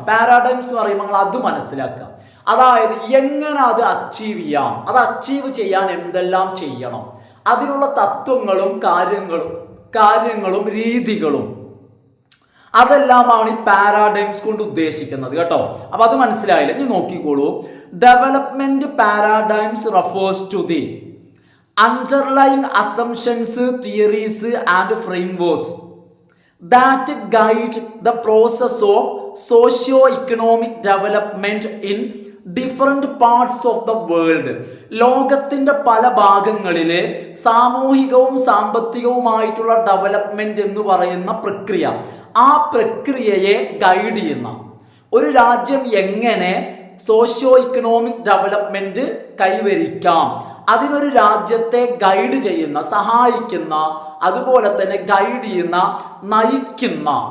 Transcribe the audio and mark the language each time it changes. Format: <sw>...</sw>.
<ml>പാരാഡൈംസ് എന്ന് പറയുമ്പോൾ അത് മനസ്സിലാക്കാം. അതായത് എങ്ങനെ അത് അച്ചീവ് ചെയ്യാം, അത് അച്ചീവ് ചെയ്യാൻ എന്തെല്ലാം ചെയ്യണം, അതിനുള്ള തത്വങ്ങളും കാര്യങ്ങളും രീതികളും, അതെല്ലാമാണ് ഈ പാരാഡൈംസ് കൊണ്ട് ഉദ്ദേശിക്കുന്നത് കേട്ടോ. അപ്പൊ അത് മനസ്സിലായില്ല, ഇനി നോക്കിക്കോളൂ.</ml> <en>Development paradigms refers to the underlying assumptions, theories and frameworks that guide the process of socio-economic development in different parts of the world.</en> <ml>ലോകത്തിന്റെ പല ഭാഗങ്ങളിലെ സാമൂഹികവും സാമ്പത്തികവുമായിട്ടുള്ള ഡെവലപ്മെന്റ് എന്ന് പറയുന്ന പ്രക്രിയ, ആ പ്രക്രിയയെ ഗൈഡ് ചെയ്യുന്ന ഒരു രാജ്യം എങ്ങനെ സോഷ്യോ ഇക്കണോമിക് ഡെവലപ്മെന്റ് കൈവരിക്കാം, അതിനൊരു രാജ്യത്തെ ഗൈഡ് ചെയ്യുന്ന, സഹായിക്കുന്ന, അതുപോലെ തന്നെ ഗൈഡ് ചെയ്യുന്ന, നയിക്കുന്ന</ml>